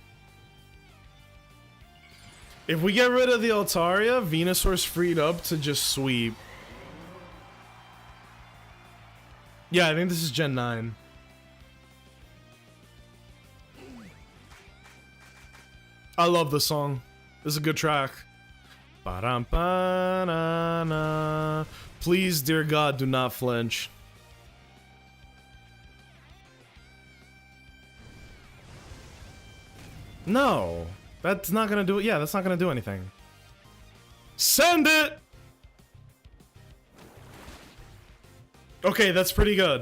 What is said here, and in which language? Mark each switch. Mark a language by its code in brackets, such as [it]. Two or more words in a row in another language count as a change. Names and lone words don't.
[en] If we get rid of the Altaria, Venusaur's freed up to just sweep. Yeah, I think this is Gen 9. I love this song. This is a good track. Ba-dum-ba-na-na. Please, dear God, do not flinch. No. That's not gonna do it. Yeah, that's not gonna do anything. Send it! Okay, that's pretty good.